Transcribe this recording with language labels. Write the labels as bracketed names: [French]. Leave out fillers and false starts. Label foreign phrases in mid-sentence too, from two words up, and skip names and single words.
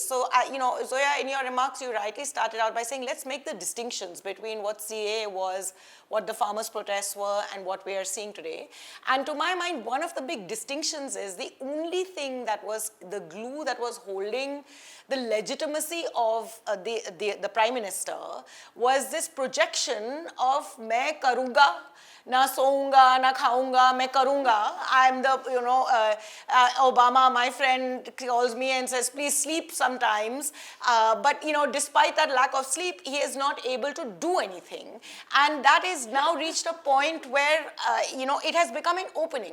[English] So, Zoya, in your remarks, you rightly started out by saying, let's make the distinctions between what CAA was, what the farmers' protests were, and what we are seeing today. And to my mind, one of the big distinctions is the only thing that was the glue that was holding the legitimacy of the Prime Minister was this projection of [Hindi] "मैं करूँगा, न सोऊँगा, न खाऊँगा, मैं करूँगा." [English] I'm the, Obama, my friend, calls me and says, please sleep sometimes. But, despite that lack of sleep, he is not able to do anything. And that is now reached a point where, it has become an opening.